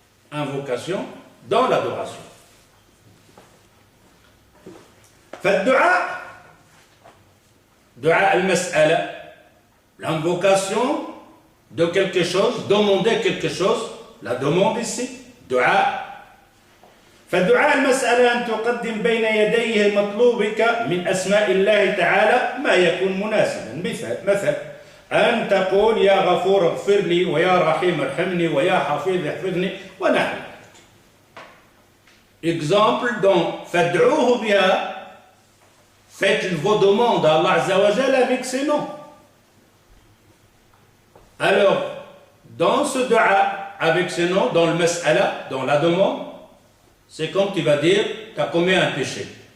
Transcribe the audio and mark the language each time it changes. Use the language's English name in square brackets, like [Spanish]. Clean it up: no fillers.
[French] Invocation dans l'adoration. [Arabic] فالدعاء دعاء المسألة [French] l'invocation de quelque chose, demander quelque chose, la demande ici, دعاء. [Arabic] فدعاء المسألة أن تقدم بين يديه مطلوبك من أسماء الله تعالى ما يكون مناسبا. مثل أن تقول يا غفور اغفر لي ويا رحيم ارحمني ويا حفيظ احفظني ونحو. [French] Exemple donc [Arabic] فادعوه بها, [French] faites vos demandes à Allah Azza wa Jal avec ces noms. Alors, dans ce dua, avec ces noms, dans le mas'ala, dans la demande, c'est comme tu vas dire, tu as commis un péché.